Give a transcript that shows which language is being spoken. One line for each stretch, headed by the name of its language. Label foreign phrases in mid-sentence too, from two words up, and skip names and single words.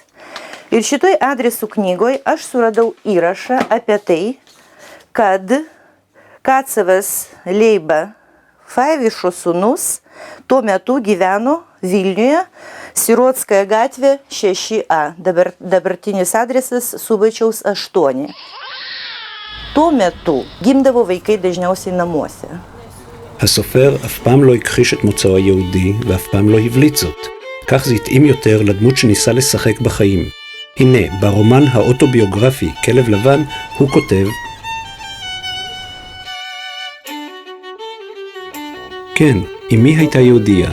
Lithuanian: Ir šitoj adresų knygoje aš suradau įrašą apie tai, kad Kacavas Leiba Faivišo sūnus tuo metu gyveno Vilniuje, Sirotskaja gatvė 6A, dabartinis adresas Subačiaus 8. tuo metu gimdavo vaikai dažniausiai namuose.
Hebrew: הסופר אף פעם לא הכחיש את מוצאו היהודי ואף פעם לא הבליט זאת. כך זה התאים יותר לדמות שניסה לשחק בחיים. הנה, ברומן האוטוביוגרפי כלב לבן הוא כותב: כן, אמי הייתה יהודייה.